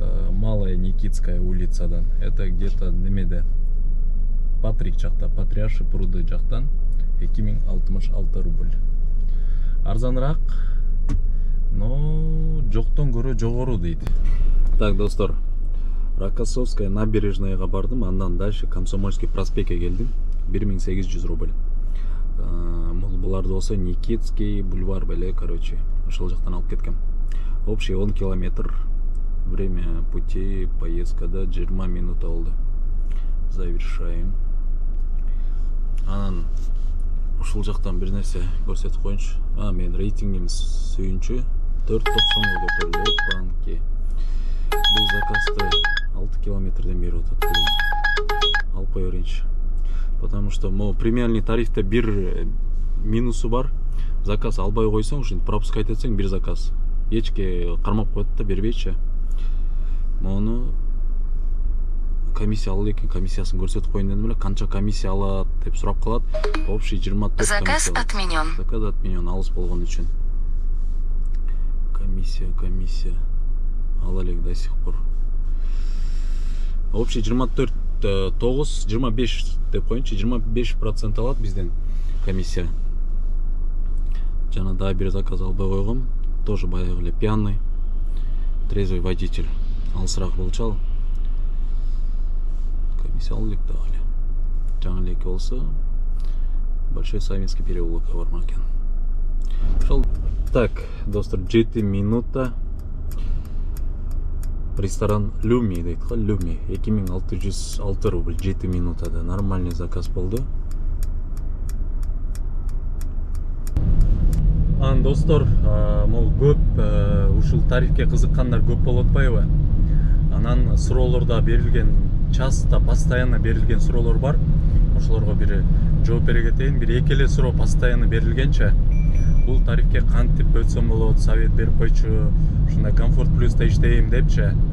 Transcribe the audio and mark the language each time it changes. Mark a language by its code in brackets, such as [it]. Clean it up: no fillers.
[ky] Малая Никитская улицадан. [ru] Это где-то [ky] немеде? Патрик жакта, Патриарши пруды жактан 2066 рубль. Арзаныраак, но жоктон көрө жогору дейт. Так, достор, Рокоссовская набережныйга бардым, андан дальше Комсомольский проспектке келдим. 1800 рубль. Буларды болсо Никитский бульвар беле, короче, ошол жактан алып кеткем. [ru] Общий 10 километр. Время пути [ky] поездкада 20 минут болду. [ru] Завершаем. [ky] Анан ушул жактан бир нерсе көрсөтүп коюнчу. Мен рейтингим сүйүнчү 4.90 көтөрүлдү банки. Бул заказды 6 километрден бери атат. Алып кое берейинчи. [ru] Потому что [ky] премиальный тарифте бир минусу бар. Заказ албай койсоң, ушинтип пропускать этсең бир заказ. Эчке кармап коет да, бербейчи. Мону комиссия алып экен, комиссиясын көрсөтүп коюн дедим эле. Канча комиссия алат деп сурап калат. [ru] Общий 24 заказ отменен. [ky] Заказ отменен, алыс болгон үчүн. Комиссия. Ала элек [ru] до сих пор. [ky] Общий 24 9, 25 деп коюнчу, 25% алат бизден комиссия. Жана да бир заказ албай койгом. Тоже баягы эле пьяный. [ru] Трезвый водитель. [ky] Алысыраак болчу. Комиссия алып элек дагы эле. Жаңы элек болсо Большой Савинский переулокко бармак экен. Ошол. Так, достор, 7 минута. Ресторан Люми дейт го, Люми. 2606 рубль 7 минутада. Нормальный заказ болду. Достор, могу көп ушул тарифке кызыккандар көп болуп атпайбы? Анан суроолордо берилген, часто постоянно берилген суроолор бар. Ошолорго бир жооп бере кетейин. Бир эки эле суроо постоянно берилгенче. Бул тарифке кантип өтсөм болот, совет берип койчу, ушундай комфорт плюста иштейм депчи.